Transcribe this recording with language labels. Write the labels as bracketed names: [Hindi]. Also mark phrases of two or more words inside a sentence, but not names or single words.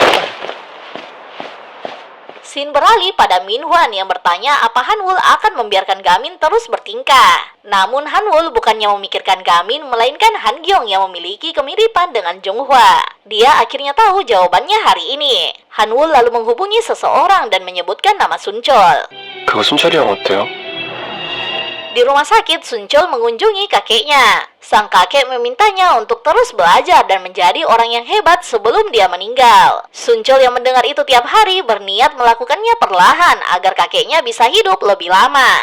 [Indonesian] Scene beralih pada Minhwan yang bertanya apa Hanwul akan membiarkan Gamin terus bertingkah. Namun Hanwul bukannya memikirkan Gamin, melainkan Han Gyong yang memiliki kemiripan dengan Jong-hwa. Dia akhirnya tahu jawabannya hari ini. Hanwul lalu menghubungi seseorang dan menyebutkan nama Sunchul. [Korean] 그거 순철이 형 어때요? [Indonesian] Di rumah sakit, Sunchul mengunjungi kakeknya. Sang kakek memintanya untuk terus belajar dan menjadi orang yang hebat sebelum dia meninggal. Sunchul yang mendengar itu tiap hari berniat melakukannya perlahan agar kakeknya bisa hidup lebih lama.